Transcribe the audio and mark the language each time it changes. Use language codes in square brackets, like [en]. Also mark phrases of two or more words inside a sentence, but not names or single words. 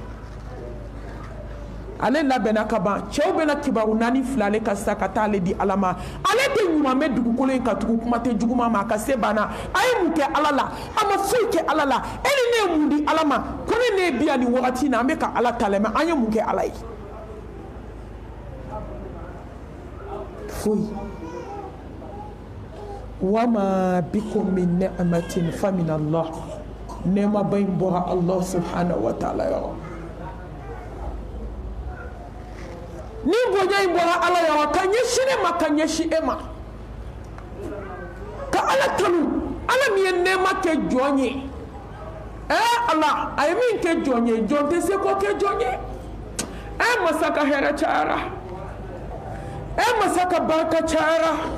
[bm] ale labɛnna ka ban cɛw bɛna kibaru naani fila ale ka sa ka taa ale di Ala ma ale tɛ ɲuman mɛn dugukolo in ka tugu kuma tɛ juguman ma a ka se banna a ye mun kɛ Ala la a ma foyi kɛ Ala la e ni ne ye mun di Ala ma ko ne ye bi yan nin wagati in na an bɛ ka Ala ta lamɛn an ye mun kɛ Ala ye [ar] foyi وما بكم من نعمة فمن الله [bm] nɛɛma ba in bɔra [ar] الله سبحانه وتعالى yɔrɔ [bm] ni bonya in bɔra Ala yɔrɔ ka ɲɛsin ne ma ka ɲɛsin e ma ka Ala tanu Ala min ye nɛɛma kɛ jɔn ye Ala a ye min kɛ jɔn ye jɔn tɛ se k'o kɛ jɔn ye masa ka hɛrɛ cayara masa ka barika cayara